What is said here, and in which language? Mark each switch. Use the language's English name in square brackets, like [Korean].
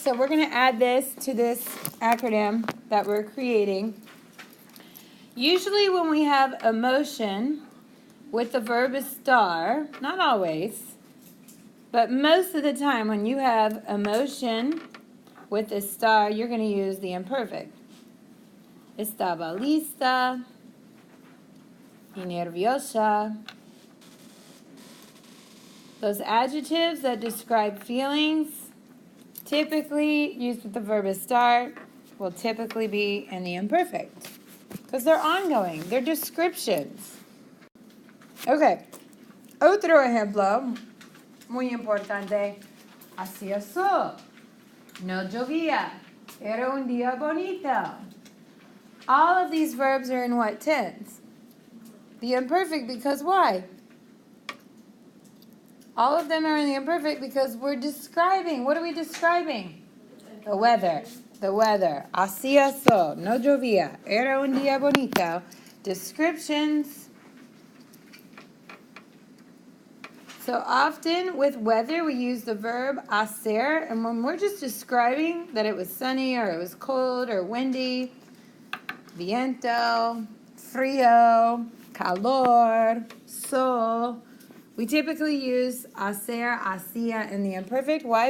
[English] So we're going to add this to this acronym that we're creating. Usually when we have emotion with the verb estar, not always, but most of the time when you have emotion with estar, you're going to use the imperfect. [Spanish] Estaba lista y nerviosa. [English] Those adjectives that describe feelings, typically used with the verb estar, will typically be in the imperfect because they're ongoing, they're descriptions. [Spanish] Okay, otro ejemplo muy importante. Hacía sol, no llovía, era un día bonito. [English] All of these verbs are in what tense? The imperfect, because why? All of them are in the imperfect because we're describing. What are we describing? The weather. The weather. [Spanish] Hacía sol, no llovía, era un día bonito. [English] Descriptions. So often with weather, we use the verb hacer, and when we're just describing that it was sunny or it was cold or windy, [Spanish] viento, frío, calor, sol, [English] we typically use hacer, hacía in the imperfect. Why?